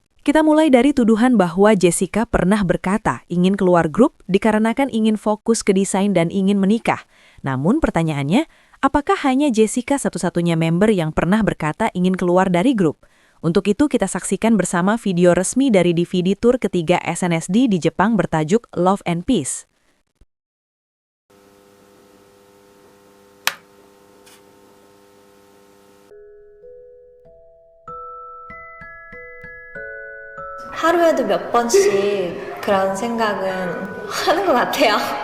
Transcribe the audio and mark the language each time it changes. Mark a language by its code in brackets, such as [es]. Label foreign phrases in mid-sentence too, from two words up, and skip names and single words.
[id] Kita mulai dari tuduhan bahwa Jessica pernah berkata ingin keluar grup dikarenakan ingin fokus ke desain dan ingin menikah. Namun pertanyaannya, apakah hanya Jessica satu-satunya member yang pernah berkata ingin keluar dari grup? Untuk itu kita saksikan bersama video resmi dari DVD tour ketiga SNSD di Jepang bertajuk Love and Peace. [ko] 하루에도 몇 번씩 그런 생각은 하는 것 같아요.